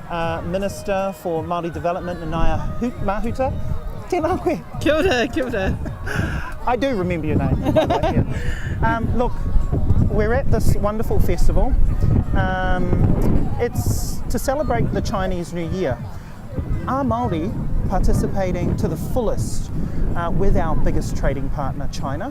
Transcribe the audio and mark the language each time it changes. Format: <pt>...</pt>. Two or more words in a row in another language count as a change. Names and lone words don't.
<en>Minister for Māori Development, Nanaia Mahuta.</en> <mi>Tēnā koe. Kia ora, kia ora.</mi> <en>I do remember your name, by the way, yeah. Look, we're at this wonderful festival. It's to celebrate the Chinese New Year. Are Māori participating to the fullest with our biggest trading partner, China?</en>